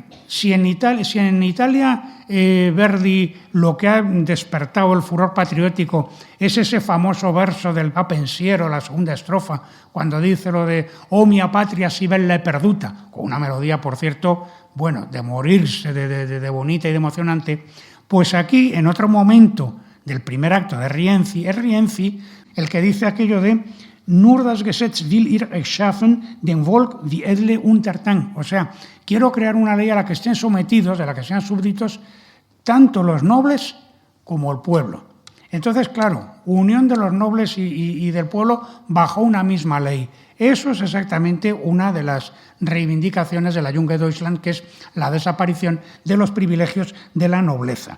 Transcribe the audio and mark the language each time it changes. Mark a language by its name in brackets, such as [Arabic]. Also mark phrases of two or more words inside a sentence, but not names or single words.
[Spanish] Si en Italia Verdi lo que ha despertado el furor patriótico es ese famoso verso del Va pensiero, la segunda estrofa, cuando dice lo de [Italian] «Oh mia patria si bella e perduta», [Spanish] con una melodía, por cierto, bueno, de morirse, de bonita y de emocionante, pues aquí, en otro momento del primer acto de Rienzi, es Rienzi el que dice aquello de [German] «Nur das Gesetz will ihr erschaffen, den Volk die edle Untertan». [Spanish] O sea, quiero crear una ley a la que estén sometidos, de la que sean súbditos, tanto los nobles como el pueblo. Entonces, claro, unión de los nobles y del pueblo bajo una misma ley. Eso es exactamente una de las reivindicaciones de la Junge Deutschland, que es la desaparición de los privilegios de la nobleza.